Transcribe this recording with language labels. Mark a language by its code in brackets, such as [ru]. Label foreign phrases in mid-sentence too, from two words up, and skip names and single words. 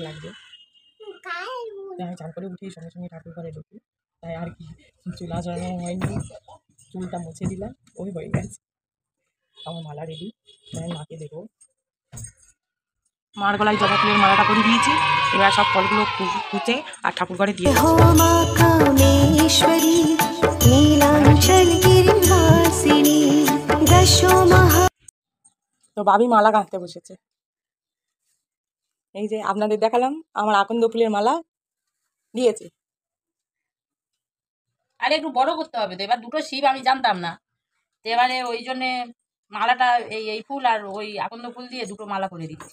[bn] আমি চান করে উঠি, সঙ্গে সঙ্গে ঠাকুর ঘরে ঢুকি। তাই আর কি চুল আঁচড়ানো হয়নি, চুলটা মুছে দিলাম, ওই হয়ে গেছে আমার মালা রেডি। তাই মাকে দেবো। মার গলায় জবা ফুলের মালাটা করে দিয়েছি। এবার সব ফলগুলো কুচে আর ঠাকুর ঘরে দিয়ে [sa] हो मा कामेश्वरी नीलांचल गिरिवासिनी दशो महा। [bn] তো ভাবি মালা গাঁথতে বসেছে। এই যে আপনাদের দেখালাম আমার আকন্দ ফুলের মালা দিয়েছে। আরে একটু বড় করতে হবে তো, এবার দুটো শিব আমি জানতাম না, তো এবারে ওই জন্যে মালাটা এই ফুল আর ওই আকন্দ ফুল দিয়ে দুটো মালা করে দিচ্ছি।